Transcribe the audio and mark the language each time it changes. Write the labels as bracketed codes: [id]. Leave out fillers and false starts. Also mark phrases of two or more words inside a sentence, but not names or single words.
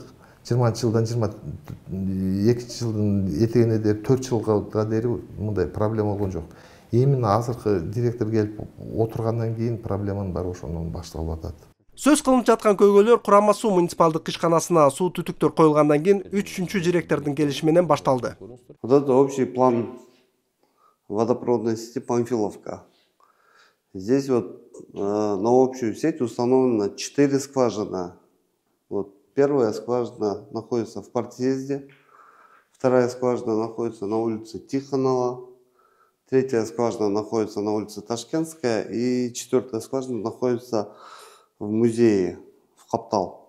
[ky] 20 жылдан 22 жылдын этегине дейин 4 жылга дейин мындай проблема болгон жок. Именно азыркы директор келип отургандан кийин проблеманын баары ошондон башталып атат. Сөз кылынып жаткан көйгөйлөр Курама суу муниципалдык ишканасына суу түтүктөр коюлгандан кийин 3-чү директордун келиши менен башталды. [ru] Вот это общий план водопроводной сети Панфиловка. Здесь вот на общую сеть установлено 4 скважины. Вот первая скважина находится в Партизде, вторая скважина находится на улице Тихонова, третья скважина находится на улице Ташкентская и четвертая скважина находится в музее, в Каптал.